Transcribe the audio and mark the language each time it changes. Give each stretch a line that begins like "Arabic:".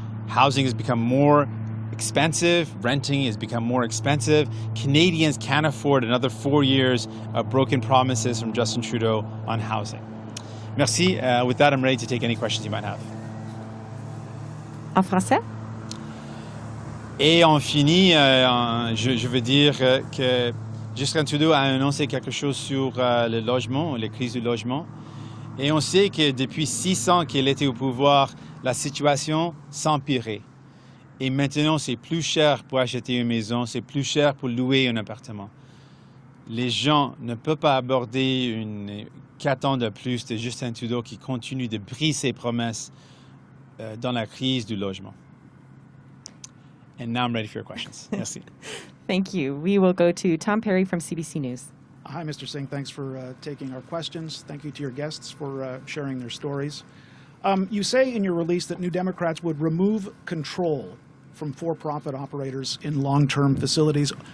English: Housing has become more expensive, renting has become more expensive. Canadians can't afford another 4 years of broken promises from Justin Trudeau on housing. Merci. With that, I'm ready to take any questions you might have.
French: En français? Et on finit, je veux dire que Justin Trudeau a annoncé quelque chose sur le logement, les crises du logement. Et on sait que depuis 6 ans qu'il était au pouvoir, la situation s'empirait. Et maintenant, c'est plus cher pour acheter une maison, c'est plus cher pour louer un appartement. Les gens ne peuvent pas aborder une 4 ans de plus de Justin Trudeau qui continue de briser ses promesses dans la crise du logement.
English: And now I'm ready for your questions.
French: Merci.
English: Thank you. We will go to Tom Perry from CBC News. Hi, Mr. Singh. Thanks for taking our questions. Thank you to your guests for sharing their stories. You say in your release that New Democrats would remove control from for-profit operators in long-term facilities.